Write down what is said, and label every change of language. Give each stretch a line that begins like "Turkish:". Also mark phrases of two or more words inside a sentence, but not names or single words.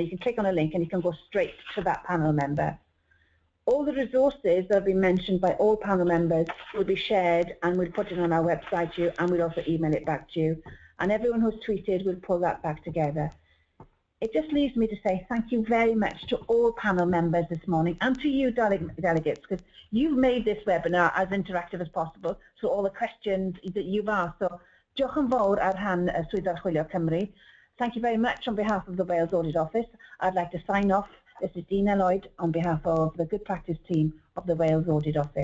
English: You can click on a link and you can go straight to that panel member. All the resources that have been mentioned by all panel members will be shared, and we'll put it on our website to you, and we'll also email it back to you. And everyone who's tweeted will pull that back together. It just leaves me to say thank you very much to all panel members this morning, and to you delegates, because you've made this webinar as interactive as possible through all the questions that you've asked.
Welsh: So diolch yn fawr ar rhan Swyddfa Chwilio Cymru.
English: Thank you very much on behalf of the Wales Audit Office. I'd like to sign off. This is Dina Lloyd on behalf of the Good Practice team of the Wales Audit Office.